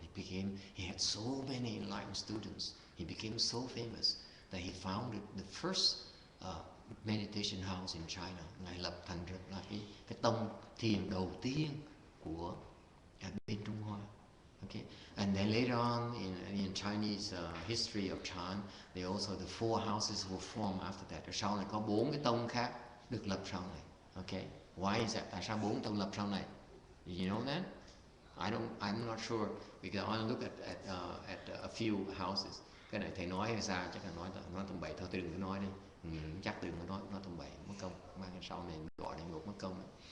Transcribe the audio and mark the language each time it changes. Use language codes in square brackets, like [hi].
[en] He had so many enlightened students. He became so famous that he founded the first meditation house in China. [vi] Ngài lập thành là cái tông thiền đầu tiên của bên Trung Hoa. [en] Okay, and then later on in Chinese history of Chan, they also the four houses were formed after that. [vi] Rồi sau này có 4 cái tông khác được lập sau này. [en] Okay, why is that? [vi] Tại sao 4 tông lập sau này? [en] Did you know that? I'm not sure because I only look at a few houses. [vi] Cái này thầy nói hay sao chắc là nói tầm bậy thôi, tôi đừng có nói đi. Chắc đừng có nói tầm bậy mất công, mang cái sau này gọi là ngược mất công.